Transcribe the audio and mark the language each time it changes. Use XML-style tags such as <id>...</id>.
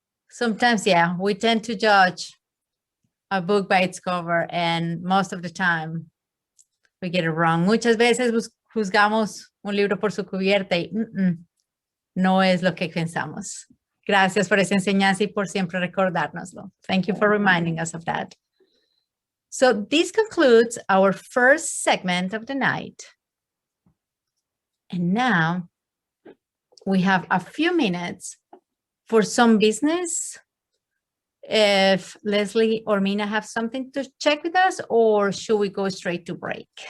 <en>Sometimes, yeah, we tend to judge a book by its cover, and most of the time we get it wrong.</en> <es>Muchas veces juzgamos un libro por su cubierta y no es lo que pensamos. Gracias por esa enseñanza y por siempre recordárnoslo.</es> <en>Thank you for reminding us of that. So this concludes our first segment of the night. And now we have a few minutes for some business if Leslie or Mina have something to check with us, or should we go straight to break?</en>